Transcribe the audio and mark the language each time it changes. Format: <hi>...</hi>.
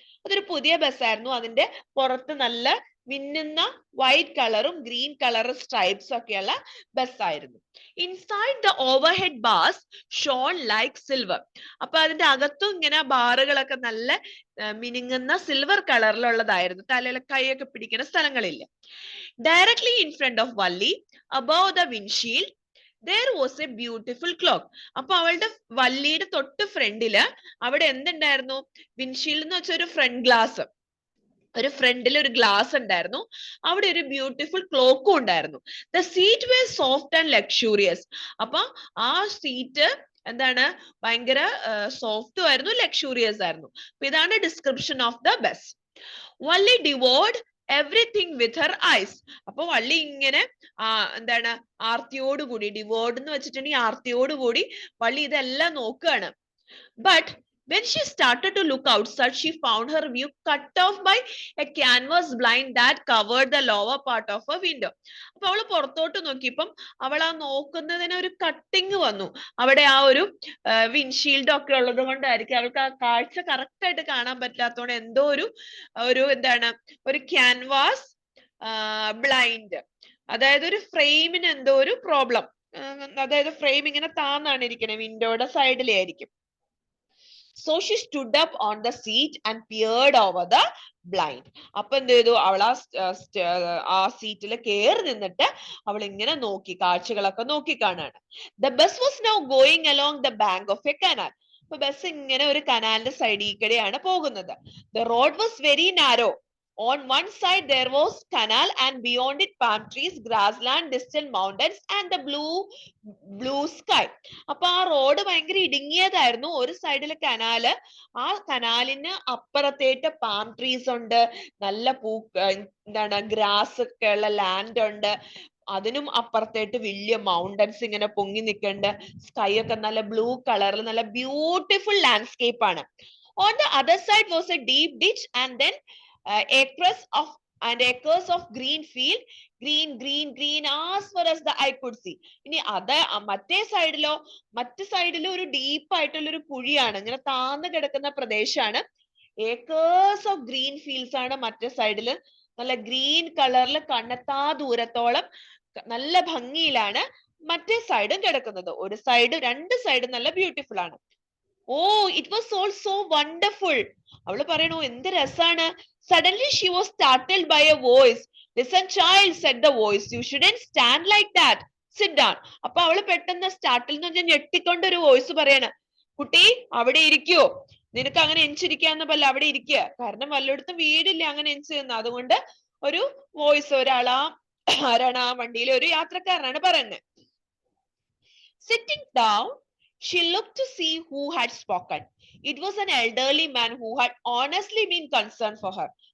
<ml>അതൊരു പുതിയ ബസ്സായിരുന്നു, അതിന്റെ പുറത്ത് നല്ല മിന്നുന്ന വൈറ്റ് കളറും ഗ്രീൻ കളർ സ്ട്രൈപ്സ് ഒക്കെയുള്ള ബസ്സായിരുന്നു.</ml> <en>Inside the overhead bars shone like silver.</en> <ml>അപ്പൊ അതിന്റെ അകത്തും ഇങ്ങനെ ബാറുകളൊക്കെ നല്ല മിനുങ്ങുന്ന സിൽവർ കളറിലുള്ളതായിരുന്നു. തലയിലെ കൈയൊക്കെ പിടിക്കുന്ന സ്ഥലങ്ങളില്ല.</ml> <en>Directly in front of Wally, above the windshield, there was a beautiful clock.</en> <ml>അപ്പൊ അവളുടെ വള്ളിയുടെ തൊട്ട് ഫ്രണ്ടില് അവിടെ എന്തുണ്ടായിരുന്നു? വിൻഷീൽഡ് എന്ന് വെച്ചാൽ ഒരു ഫ്രണ്ട് ഗ്ലാസ്, ഒരു ഫ്രണ്ടിൽ ഒരു ഗ്ലാസ് ഉണ്ടായിരുന്നു, അവിടെ ഒരു ബ്യൂട്ടിഫുൾ ക്ലോക്കും ഉണ്ടായിരുന്നു.</ml> <en>The seat were soft and luxurious.</en> <ml>അപ്പൊ ആ സീറ്റ് എന്താണ്, ഭയങ്കര സോഫ്റ്റും ആയിരുന്നു, ലക്ഷൂറിയസ് ആയിരുന്നു. അപ്പൊ ഇതാണ്</ml> <en>Description of the bus. Wally devoured everything with her eyes.</en> <ml>അപ്പൊ വള്ളി ഇങ്ങനെ എന്താണ്, ആർത്തിയോടുകൂടി, ഡിവോർഡ് എന്ന് വെച്ചിട്ടുണ്ടെങ്കിൽ ആർത്തിയോടുകൂടി വള്ളി ഇതെല്ലാം നോക്കുകയാണ്. But</ml> <en>When she started to look outside, she found her view cut off by a canvas blind that covered the lower part of a window.</en> <ml>അപ്പൊ അവള് പുറത്തോട്ട് നോക്കിയപ്പം അവൾ ആ നോക്കുന്നതിന് ഒരു കട്ടിങ് വന്നു. അവിടെ ആ ഒരു വിൻഷീൽഡ് ഒക്കെ ഉള്ളത് കൊണ്ടായിരിക്കും അവൾക്ക് ആ കാഴ്ച കറക്റ്റ് ആയിട്ട് കാണാൻ പറ്റാത്തതുകൊണ്ട് എന്തോ ഒരു എന്താണ് ഒരു ക്യാൻവാസ് ബ്ലൈൻഡ്, അതായത് ഒരു ഫ്രെയിമിന് എന്തോ ഒരു പ്രോബ്ലം, അതായത് ഫ്രെയിം ഇങ്ങനെ താന്നാണ് ഇരിക്കണേ, വിൻഡോയുടെ സൈഡിലേ ആയിരിക്കും.</ml> <en>So she stood up on the seat and peered over the blind.</en> <ml>അപ്പൊ എന്ത് ചെയ്തു, അവൾ ആ സീറ്റിൽ കയറി നിന്നിട്ട് അവൾ ഇങ്ങനെ നോക്കി, കാഴ്ചകളൊക്കെ നോക്കി കാണാണ്.</ml> <en>The bus was now going along the bank of a canal.</en> <ml>അപ്പൊ ബസ് ഇങ്ങനെ ഒരു കനാലിന്റെ സൈഡിൽ കൂടെയാണ് പോകുന്നത്.</ml> <en>The road was very narrow. On one side there was canal and beyond it palm trees, grassland, distant mountains and the blue sky.</en> <ml>അപ്പൊ ആ road ഭയങ്കര ഇടുങ്ങിയതായിരുന്നു. ഒരു സൈഡില് കനാല്, ആ കനാലിന് അപ്പുറത്തേട്ട് പാം ട്രീസ് ഉണ്ട്, നല്ല എന്താണ് ഗ്രാസ് ഒക്കെ ഉള്ള ലാൻഡ് ഉണ്ട്, അതിനും അപ്പുറത്തേട്ട് വലിയ മൗണ്ടൻസ് ഇങ്ങനെ പൊങ്ങി നിൽക്കുന്നുണ്ട്, സ്കൈ ഒക്കെ നല്ല ബ്ലൂ കളറിൽ നല്ല ബ്യൂട്ടിഫുൾ ലാൻഡ്സ്കേപ്പ് ആണ്.</ml> <en>On the other side was a deep ditch and then acres of green field, green as far as the eye could see.</en> <ml>ഇനി അത് മറ്റേ സൈഡിലോ ഒരു ഡീപ്പ് ആയിട്ടുള്ള ഒരു കുഴിയാണ്, ഇങ്ങനെ താന്ന് കിടക്കുന്ന പ്രദേശമാണ്.</ml> <en>acres of green fields</en> <ml>ആണ് മറ്റേ സൈഡില്, നല്ല ഗ്രീൻ കളറിൽ കണ്ണെത്താ ദൂരത്തോളം നല്ല ഭംഗിയിലാണ് മറ്റേ സൈഡും കിടക്കുന്നത്. ഒരു സൈഡ്, രണ്ട് സൈഡും നല്ല ബ്യൂട്ടിഫുൾ ആണ്.</ml> <en>Oh, it was all so wonderful.</en> <ml>അവള് പറയണു എന്ത് രസാണ്.</ml> <en>Suddenly she was startled by a voice. Listen child, said the voice, you shouldn't stand like that. Sit down.</en> <ml>അപ്പൊ അവള് പെട്ടെന്ന് സ്റ്റാർട്ടിൽ എന്ന് പറഞ്ഞാൽ ഞെട്ടിക്കൊണ്ട് ഒരു വോയിസ് പറയാണ്, കുട്ടി അവിടെ ഇരിക്കോ, നിനക്ക് അങ്ങനെ എഞ്ചിരിക്കാന്ന് പല്ല, അവിടെ ഇരിക്കുക. കാരണം വല്ലയിടത്തും വീടില്ല അങ്ങനെ എഞ്ചിരുന്ന. അതുകൊണ്ട് ഒരു വോയിസ്, ആരാണ് ആ വണ്ടിയിലെ ഒരു യാത്രക്കാരനാണ് പറയുന്നത്.</ml> <en>Sitting down, she looked to see who had spoken. It was an elderly man who had honestly been concerned for her.</en>